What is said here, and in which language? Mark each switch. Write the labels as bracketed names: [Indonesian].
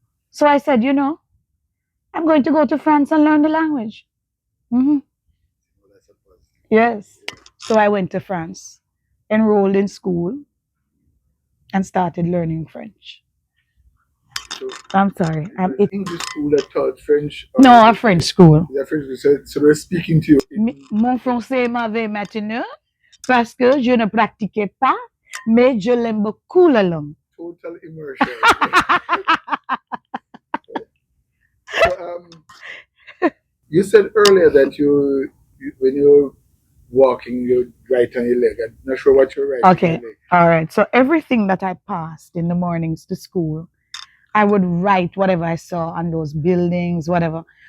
[English] So I said, I'm going to go to France and learn the language. Hmm. Yes. So I went to France, enrolled in school, and started learning French. So I'm sorry. English school that taught French? No, a French school. French, so they're speaking to you. [French] Mon français m'avait maintenu parce que je ne pratiquais pas, mais je l'aime beaucoup la langue. [English] Total immersion. So, you said earlier that when you're walking, you write on your leg. I'm not sure what you're writing Okay. on your leg. All right. So everything that I passed in the mornings to school, I would write whatever I saw on those buildings, whatever.